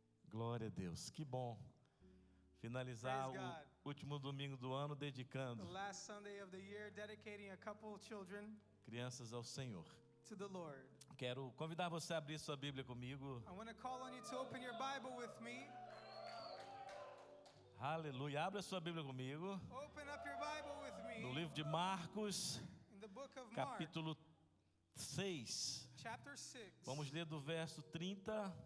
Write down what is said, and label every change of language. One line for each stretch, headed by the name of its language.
Portuguese: Glória a Deus, que bom finalizar
English: Praise God.
Portuguese: o último domingo do ano
English: The
Portuguese: dedicando
English: last Sunday of the year, dedicating a couple of children
Portuguese: crianças ao Senhor.
English: to the Lord.
Portuguese: Quero convidar você a abrir sua Bíblia comigo.
English: I want to call on you to open your Bible with me.
Portuguese: Aleluia. Abra sua Bíblia comigo
English: Open up your Bible with me
Portuguese: no livro de Marcos,
English: in the book of Mark,
Portuguese: capítulo 6.
English: chapter 6.
Portuguese: Vamos ler do verso 30